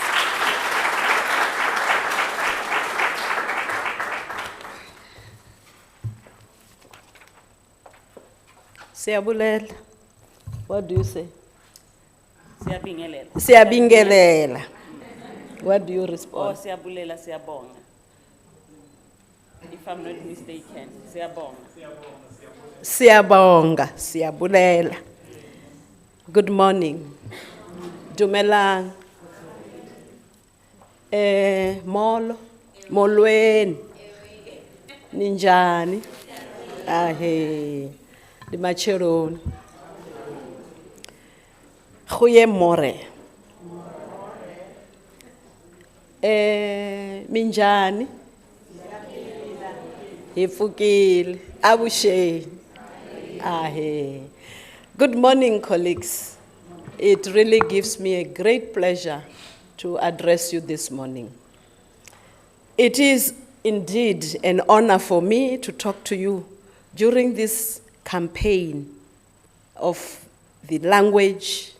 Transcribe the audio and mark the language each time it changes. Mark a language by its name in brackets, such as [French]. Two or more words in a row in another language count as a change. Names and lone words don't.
[Xhosa] Siyabulela. [English] What do you say? [Zulu] Siyabingelela. Siyabingelela. [English] What do you respond? [Xhosa] Oh, siyabulela, siyabonga. [English] If I'm not mistaken, [Zulu] siyabonga. Siyabonga, siyabulela. [English] Good morning. Mpumalanga. [Xhosa] Molweni. Ninjani? Limacheroni. [Afrikaans] Goeiemôre. [Tsonga] Minjani? Hifukile. Abusheni. [English] Good morning, colleagues. It really gives me a great pleasure to address you this morning. It is indeed an honor for me to talk to you during this campaign of the language.